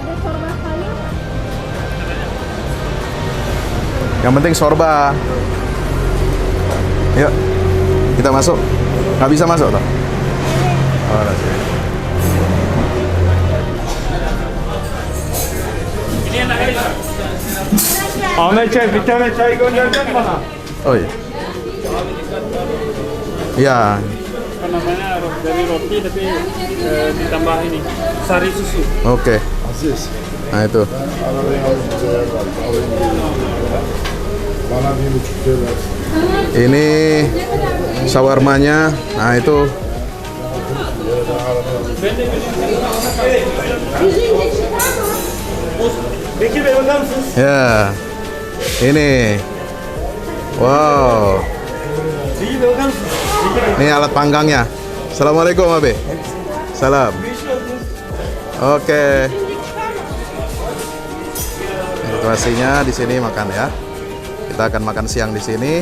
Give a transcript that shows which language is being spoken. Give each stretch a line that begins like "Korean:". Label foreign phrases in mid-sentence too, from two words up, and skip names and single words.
Indonesian: Yang penting sorba. Yuk, kita masuk. Nggak bisa masuk toh? Oh, Ini enak kali.
Turkish: Ahmet Çay, bir tane çay gönderecek bana.
Indonesian: Oh iya. Ya, Apa namanya, dari roti tapi ditambah ini sari susu. oke. Nah itu. Ini shawarmanya. Nah itu.
Turkish: Bekir Bey, bakar mısınız?
Indonesian: Ya. Ini. Wow.
Turkish: Bekir Bey, bakar mısınız?
Indonesian: Ini alat panggangnya. Assalamualaikum, Abe. Salam. Oke. Situasinya di sini makan ya. Kita akan makan siang di sini.